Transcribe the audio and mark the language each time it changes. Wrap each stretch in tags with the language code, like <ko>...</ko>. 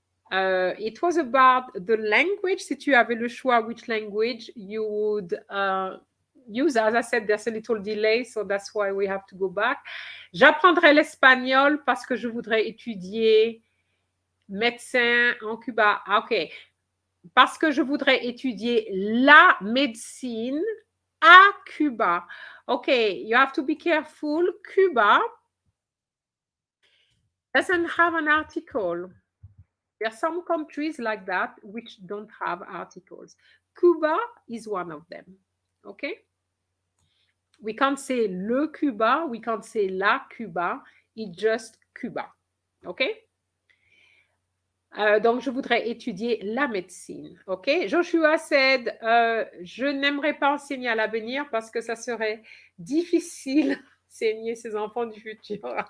<en>It was about the language.</en> <fr>Si tu avais le choix,</fr> <en>which language you would use. As I said, there's a little delay, so that's why we have to go back.</en> <fr>J'apprendrai l'espagnol parce que je voudrais étudier médecin en Cuba. OK. Parce que je voudrais étudier la médecine à Cuba.</fr> <en>Okay, you have to be careful. Cuba doesn't have an article. There are some countries like that which don't have articles. Cuba is one of them. Okay? We can't say</en> <fr>le Cuba,</fr> <en>we can't say</en> <fr>la Cuba,</fr> <en>it's just Cuba. Okay?</en> <fr>Donc, je voudrais étudier la médecine. OK? Joshua said, je n'aimerais pas enseigner à l'avenir parce que ça serait difficile enseigner ses enfants du futur.</fr>